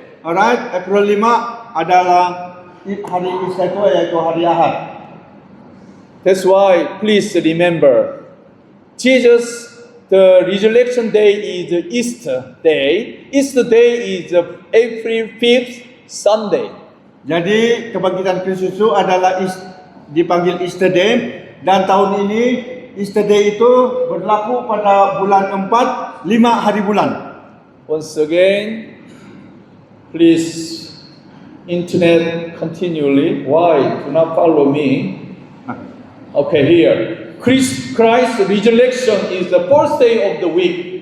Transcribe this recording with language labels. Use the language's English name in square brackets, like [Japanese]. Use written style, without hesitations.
[Malay] Alright, April 5 adalah hari Easter itu yaitu hari Ahad. [English] That's why please remember, Jesus, the resurrection day is Easter day. Easter day is April 5th, Sunday. [Malay] Jadi kebangkitan Kristus itu adalah dipanggil Easter Day, dan tahun ini Easter Day itu berlaku pada bulan 4, 5 hari bulan. [English] Once again, please internet continually. Why? Do not follow me. Okay, here. Christ resurrection is the first day of the week.